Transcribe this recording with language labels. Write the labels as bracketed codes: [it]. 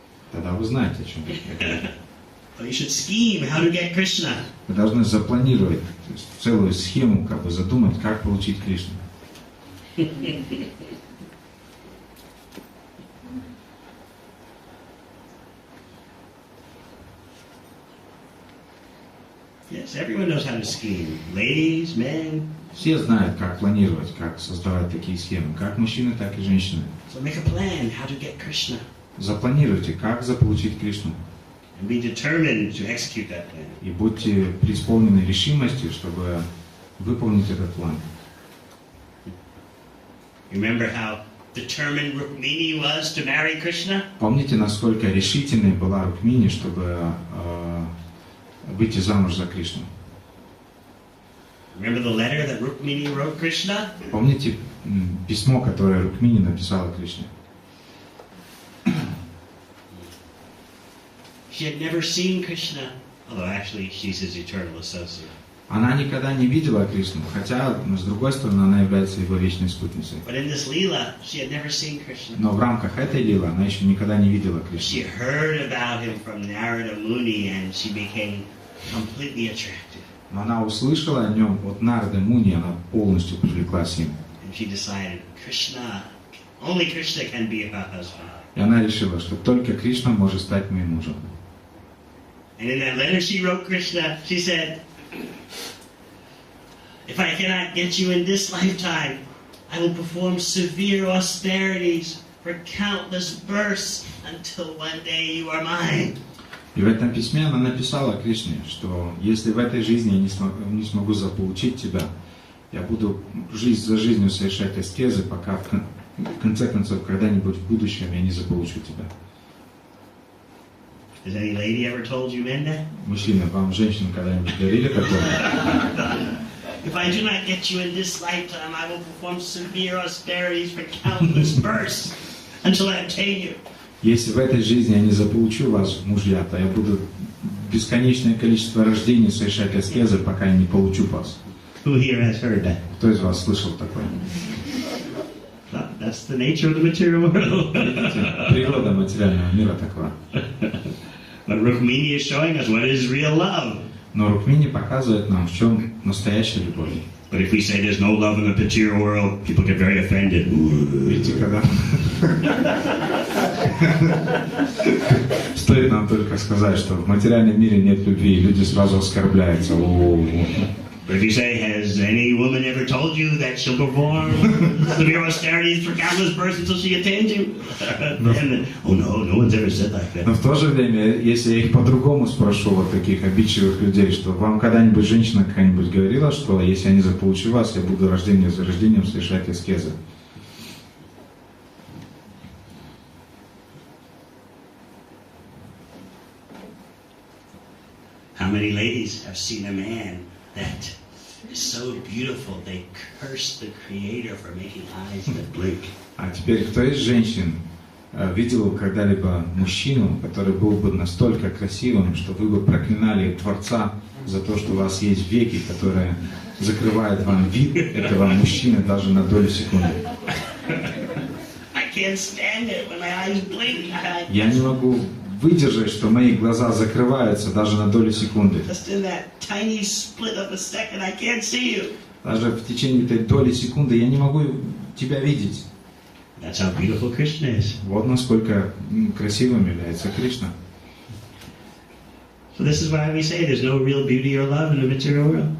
[ru] Тогда вы знаете, о чем я говорю. [en] So you should scheme how to get Krishna. [ru] Вы должны запланировать, то есть целую схему, как бы задумать, как получить Кришну. [en] Yes, everyone knows how to scheme. Ladies, men. [ru] Все знают, как планировать, как создавать такие схемы, как мужчины, так и женщины. [en] So make a plan how to get Krishna. [ru] Запланируйте, как заполучить Кришну. [en] And be determined to execute that plan. [ru] И будьте преисполнены решимости, чтобы выполнить этот план. [en] Remember how determined Rukmini was to marry Krishna? [ru] Помните, насколько решительной была Рукмини, чтобы выйти замуж за Кришну? [en] Remember the letter that Rukmini wrote Krishna? [ru] Помните письмо, которое Рукмини написала Кришне? [en] She had never seen Krishna, although actually she's his eternal associate. [ru] Она никогда не видела Кришну, хотя, с другой стороны, она является его вечной спутницей. [en] But in this lila, she had never seen Krishna. [ru] Но в рамках этой лилы она еще никогда не видела [en] She [ru] Кришну. [en] heard about him from Narada Muni and she became completely attracted. [ru] Но она услышала о нем от Нарды Муни, она полностью привлеклась им. [en] And she decided, Krishna, only Krishna can be her husband. [ru] И она решила, что только Кришна может стать моим мужем. [en] And in that letter she wrote Krishna, she said, if I cannot get you in this lifetime, I will perform severe austerities for countless births until one day you are mine. [ru] И в этом письме она написала Кришне, что если в этой жизни я не смогу заполучить тебя, я буду жизнь за жизнью совершать аскезы, пока в конце концов когда-нибудь в будущем я не заполучу тебя. [en] Has any lady ever told you men that? [ru] Мужчины, вам женщины когда-нибудь говорили такое? [en] If I do not get you in this lifetime, I will perform severe austerities for countless births until I obtain you. [ru] Если в этой жизни я не заполучу вас, мужья, то я буду бесконечное количество рождений совершать аскезы, пока я не получу вас. [en] Who here has heard that? [ru] Кто из вас слышал такое? [en] That's the nature of the material world. [ru] Природа материального мира такова. [en] But Rukmini is showing us what is real love. [ru] Но Рукмини показывает нам, в чем настоящая любовь. [en] But if we say there's no love in the material world, people get very offended. [ru] Видите, когда стоит нам только сказать, что в материальном мире нет любви, люди сразу оскорбляются. [en] But if you say, has any woman ever told you that she'll perform severe austerities for countless births until she attains you? Then, oh no one's ever said like that. [ru] Но в то же время, если я их по-другому спрошу, вот таких обидчивых людей, что вам когда-нибудь женщина какая-нибудь говорила, что если я не заполучу вас, я буду рождение за рождением совершать аскезы? [en] How many ladies have seen a man that is so beautiful they curse the Creator for making eyes that blink? [ru] А теперь, кто из женщин видел когда-либо мужчину, который был бы настолько красивым, что вы бы проклинали Творца за то, что у вас есть веки, которые закрывают вам вид этого мужчины даже на долю секунды? [en] I can't stand it when my eyes blink. [ru] Я не могу выдержать, что мои глаза закрываются даже на долю секунды. [en] Just in that tiny split of a second, I can't see you. [ru] Даже в течение этой доли секунды я не могу тебя видеть. [en] That's how beautiful Krishna is. [ru] Вот насколько красивым является Кришна. [en] So this is why we say there's no real beauty or love in the material world.